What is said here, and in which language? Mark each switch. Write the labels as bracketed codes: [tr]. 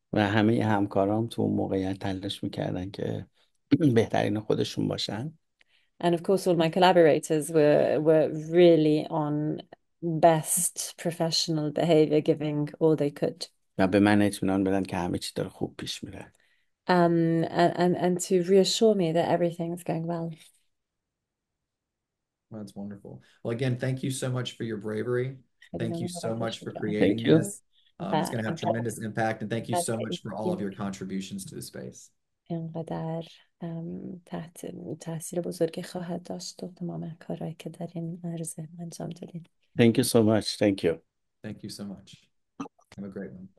[fa] و همه همکارام تو اون موقعیت تلاش میکردن که بهترین خودشون باشن. [en] And of course, all my collaborators were really on best professional behavior, giving all they could. [fa] و به من اطمینان بدن که همه چی داره خوب پیش میره. [en] And to reassure me that everything's going well. that's wonderful. Well, again, thank you so much for your bravery. Thank you so much for creating Thank you. this. It's going to have tremendous impact, and thank you so much for all of your contributions to the space. [fa] اینقدر تحت تاثیر بزرگی خواهد داشت و تمام کارهایی که در این عرضه انجام دادین. [en] Thank you so much. Thank you. Thank you so much. Have a great one.